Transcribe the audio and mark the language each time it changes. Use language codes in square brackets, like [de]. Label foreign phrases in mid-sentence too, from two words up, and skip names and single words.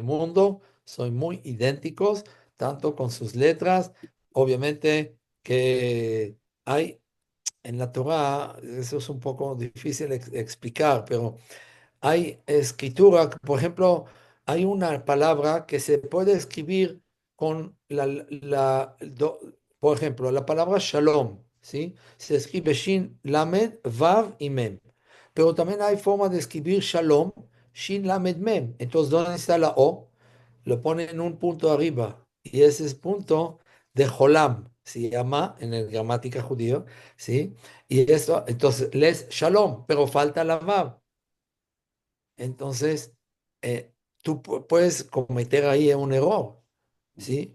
[es] mundo, son muy idénticos, tanto con sus letras, obviamente que hay en la Torah, eso es un poco difícil explicar, pero hay escritura, por ejemplo, hay una palabra que se puede escribir con por ejemplo, la palabra shalom, ¿sí? Se escribe shin, [he] למד, וו [es] y mem. Pero también hay forma de escribir shalom, [he] שין, למד, מם. [es] Entonces, ¿dónde está la O? Lo ponen en un punto arriba. Y ese es punto de jolam, se llama en el gramática judío, ¿sí? Y eso, entonces, lees shalom, pero falta la vav. Entonces, tú puedes cometer ahí un error, ¿sí?